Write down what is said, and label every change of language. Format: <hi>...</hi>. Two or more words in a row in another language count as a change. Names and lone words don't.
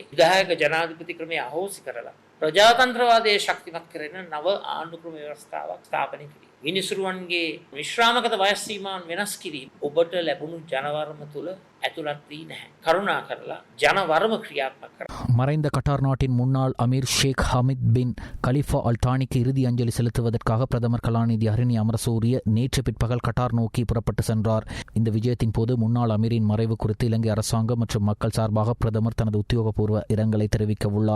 <si>විධායක ජනාධිපති ක්‍රමය අහෝසි කරලා ප්‍රජාතන්ත්‍රවාදයේ ශක්තිමත් කරන නව ආණ්ඩු ක්‍රම ව්‍යවස්ථාවක් ස්ථාපනය කිරීම. විනිසුරුවන්ගේ විශ්‍රාමගත වයස් සීමාවන් වෙනස් කිරීම ඔබට ලැබුණු ජනවරම තුල ඇතුළත් වී නැහැ. කරුණා කරලා ජනවරම ක්‍රියාත්මක කරන්න.</si> <ta>மறைந்த கட்டார் நாட்டின் முன்னாள் அமீர் ஷேக் ஹமீத் பின் கலிஃபா அல் தானிக்கு இறுதி அஞ்சலி செலுத்துவதற்காக பிரதமர் கலாநிதி ஹரிணி அமரசூரிய நேற்று பிற்பகல் கட்டார் நோக்கி புறப்பட்டு சென்றார். இந்த விஜயத்தின் போது முன்னாள் அமீரின் மறைவு குறித்து இலங்கை அரசாங்கம் மற்றும் மக்கள் சார்பாக பிரதமர் தனது உத்தியோகபூர்வ இரங்கலை தெரிவிக்க உள்ளார்.</ta>